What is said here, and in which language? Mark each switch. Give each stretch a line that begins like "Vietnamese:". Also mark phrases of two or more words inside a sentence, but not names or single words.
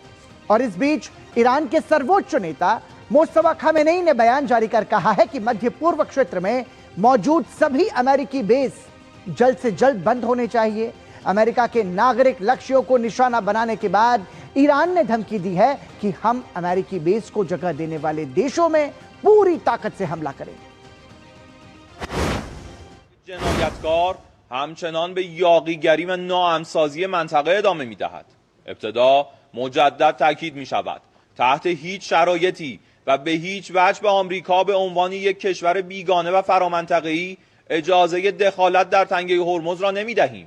Hindi: और इस बीच ईरान के सर्वोच्च नेता मुस्तफा खामेनेई ने बयान जारी कर कहा है कि मध्य पूर्व क्षेत्र में मौजूद सभी अमेरिकी बेस जल्द से जल्द बंद होने चाहिए। अमेरिका के नागरिक लक्ष्यों को निशाना बनाने के बाद ईरान ने धमकी दी है कि हम अमेरिकी बेस को जगह देने वाले देशों में पूरी ताकत से हमला करेंगे।
Persian: همچنان به یاغیگری و ناامن‌سازی منطقه ادامه می‌دهد. ابتدا مجدد تاکید می‌شود تحت هیچ شرایطی و به هیچ وجه به آمریکا به عنوان یک کشور بیگانه و فرامنطقه‌ای اجازه دخالت در تنگه هرمز را نمی‌دهیم.